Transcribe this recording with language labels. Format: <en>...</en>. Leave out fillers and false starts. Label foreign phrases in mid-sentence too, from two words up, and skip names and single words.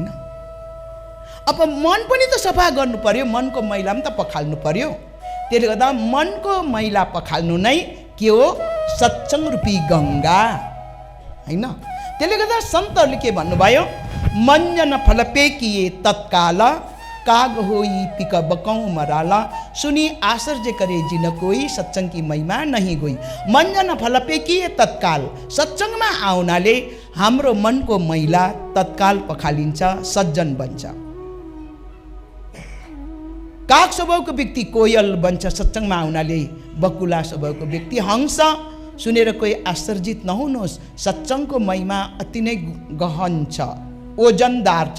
<ne>अब मन पनि त सफा गर्नु पर्यो, मनको मैला पनि त पखाल्नु पर्यो। त्यसले गर्दा मनको मैला पखाल्नु नै के हो? सत्संग रूपी गंगा होइन। त्यसले गर्दा सन्तहरूले के भन्नुभयो?</ne> <hi>मञ्जन फलपेकिए तत्काल काग होई पिक बकौं मराला, सुनी आश्चर्य करे जिन कोई सत्संग की महिमा नहीं गई। मञ्जन फलपेकिए तत्काल,</hi> <ne>सत्संगमा आउनाले हाम्रो मनको मैला तत्काल पखालिन्छ, सज्जन बन्छ। काग स्वभावको व्यक्ति कोयल बन्छ, सत्संगमा आउनाले बकुला स्वभावको व्यक्ति हंस। सुनेर कोही आश्चर्यित नहुनुहोस्, सत्संगको महिमा अति नै गहन छ, ओजनदार छ।</ne>